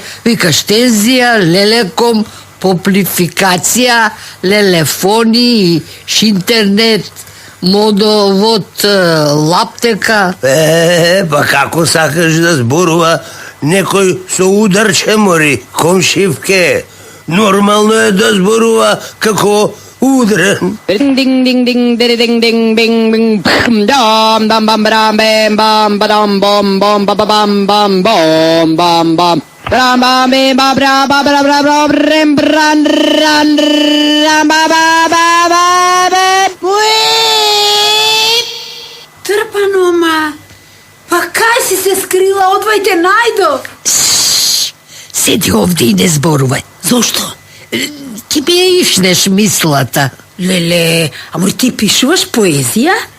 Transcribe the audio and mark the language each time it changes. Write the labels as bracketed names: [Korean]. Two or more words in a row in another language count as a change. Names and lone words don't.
[Macedonian] Викаш тензија, лелеком, поплификација, лелефони, интернет, модовод, лаптека. Па како сакаш да зборува некој со ударче, мори, комшивке? Нормално е да зборува како удрен. Ding ding ding ding ding ding bing bing dam dam bam bam bam bam badam bom bom ba bam bam bom bam bam bam bam bam bra ba bra bra bra rem bran ran ram ba ba ba ba Трпанома, па кај си се скрила? Одвајте најдо. Седи овде и не зборувај. Зошто? Ти ми ја ишнеш мислата. Леле, ама ти пишуваш поезија?